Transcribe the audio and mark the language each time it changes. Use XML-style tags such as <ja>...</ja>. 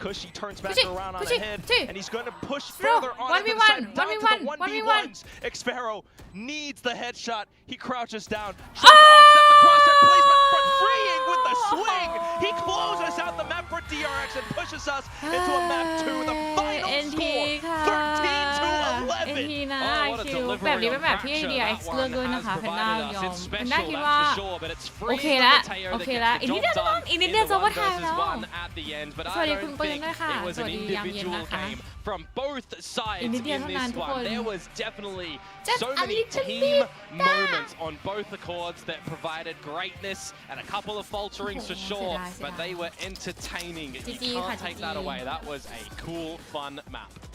<en>Cushy turns back around on ahead, and he's going to push further on to the side, down to the 1v1s. Xfero needs the headshot. He crouches down, tries to offset the crosshair placement, but freeing with the swing. He closes out the map for DRX and pushes us into a map 2. The final score, 13 to 11.</en> <th>นะคิวแบบนี้เป็นแบบที่ DRX เลือกด้วยนะคะแพนด้ายอมแพนด้าคิดว่าโอเคละอีกนิดเดียวจะว่าทายแล้วสวัสดีคุณปืนด้วยค่ะสวัสดียามเย็นนะคะ</th> <en>From both sides in this one, there was definitely so many team moments on both the chords that provided greatness and a couple of falterings for sure, but they were entertaining. You can't take that away. That was a cool, fun map.</en>